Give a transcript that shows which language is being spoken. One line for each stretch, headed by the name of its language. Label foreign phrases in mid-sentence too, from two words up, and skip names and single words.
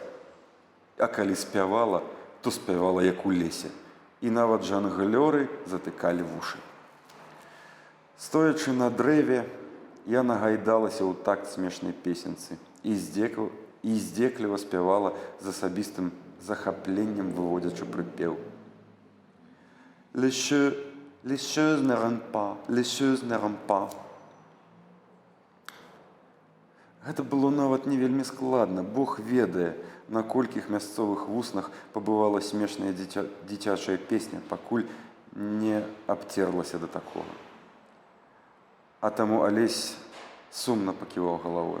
Belarusian: А калі спявала, то спявала як у лесе. І нават жанглёры затыкалі вушы. Стоячы на дрэве, я нагайдалася ў такт смешнай песенцы і здзекліва спявала з асабістым захапленнем, выводзячы прыпеў.
French: Les choses ne rentrent pas, les choses ne rentrent pas.
Belarusian: Гэта было нават не вельмі складна. Бог ведае, на колькіх мясцовых вуснах пабывала смешная дзіцячая песня, пакуль не абцерлася да такога. А таму Алесь сумна паківаў галавою.